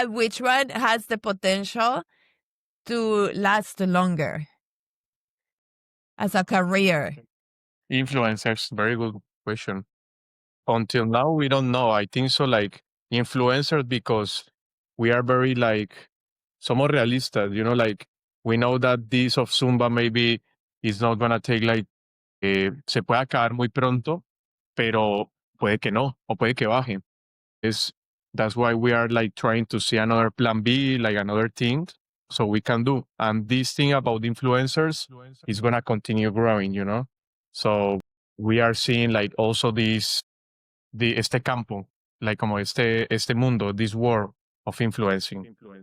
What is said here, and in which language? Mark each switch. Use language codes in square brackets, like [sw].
[en] And which one has the potential to last longer as a career? Influencers, very good question. Until now, we don't know. I think so, like influencers, because we are very like [es] somos realistas. [en] Like we know that this of Zumba maybe is not gonna take like [es] se puede acabar muy pronto, pero puede que no, o puede que baje. [en] That's why we are like trying to see another plan B, like another thing, so we can do. And this thing about influencers is gonna continue growing. So we are seeing like also [es] este campo, [en] like [es] como este mundo, [en] this world of influencing.